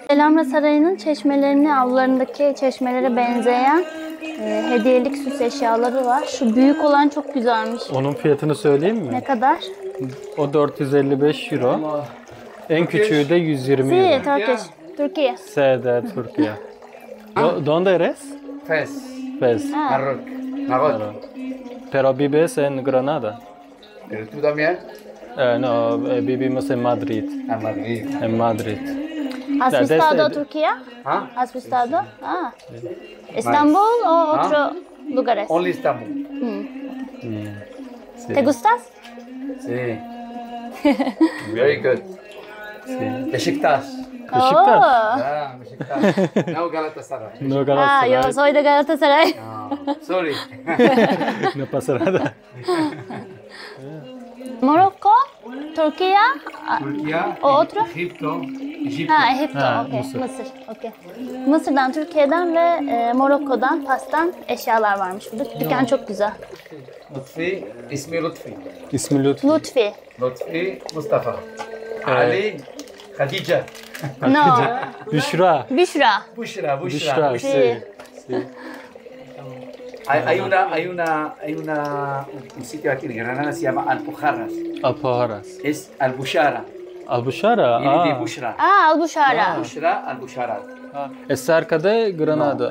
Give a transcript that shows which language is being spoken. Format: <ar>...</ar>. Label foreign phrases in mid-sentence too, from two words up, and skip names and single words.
<tr>Elamra Sarayı'nın çeşmelerini, avlularındaki çeşmelere benzeyen hediyelik süs eşyaları var. Şu büyük olan çok güzelmiş. Onun fiyatını söyleyeyim mi? Ne kadar? O 455 euro. En küçüğü de 120 euro.</tr> <en>Turkish. Türkiye.</en> <es>Sede Türkiye. ¿Dónde eres? Fez. Fez. Marroc. Marroc. Pero vives en Granada. Pero tú también. No, vivimos en Madrid. A Madrid. En Madrid. Has Ya, visitado desde- Turquía? ¿Ah? ¿Has visitado? Ah. ¿Estambul o otro lugares?</es> <en>Only Istanbul.</en> <es>Sí. ¿Te gustas? Sí.</es> <en>Very good. Beşiktaş. Beşiktaş. Oh. Ah, Beşiktaş.</en> <es>No Galatasaray. No Ah, Galatasaray. yo soy de Galatasaray.</es> <en>No, sorry.</en> <es>No pasa nada. Morocco, Turquía, Turquía. ¿O otro? Egipto. Egipto. ha Egipto, Ha,</es> <tr>okey. Mısır. Mısır, okey. Mısır'dan, Türkiye'den ve Morokko'dan, Fas'tan eşyalar varmış burada. Dükkan çok güzel. Lutfi. İsmi Lutfi. İsmi Lütfü. Lutfi. Lutfi Mustafa. Ali. Khadija. No, Büşra. Büşra. Bushra. Büşra. Bushra.</tr> <es>Sí. Sí. Hay un sitio aquí en Granada se llama Alpujarras. Alpujarras. Es Albushara. Albuşara. Viene de Aa. Bushra. Aa, Al-Bushara. Bushra, Albushara. Es cerca de Granada.</es>